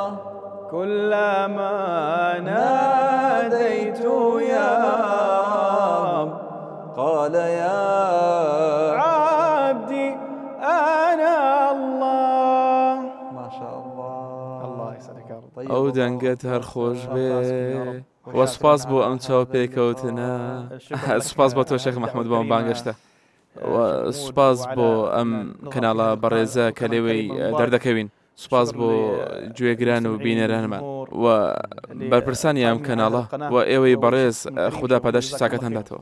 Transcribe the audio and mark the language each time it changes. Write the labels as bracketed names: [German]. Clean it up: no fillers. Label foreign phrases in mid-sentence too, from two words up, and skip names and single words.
[Arabic] كلما ناديت يا رب قال يا عبدي أنا الله. ما شاء الله. الله يسعدك يا رب. [Central Kurdish] ئەو دەنگت هەر خۆش بێ وەسپاس بۆ ئەم چاو پێکەوتنە. سوپاس بۆ تۆ شێخ مەحموود بۆم بانگەشتە سوپاس بۆ ئەم کەناڵە بەڕێزە کە لێوەی دەردەکەوین. سوپاس بۆ گوێگران و بینەرانمان و بەرپرسانی ئەم کەناڵە و ئێوەی بەڕێز خوددا پاداشتی چاکەت هەنداتەوە.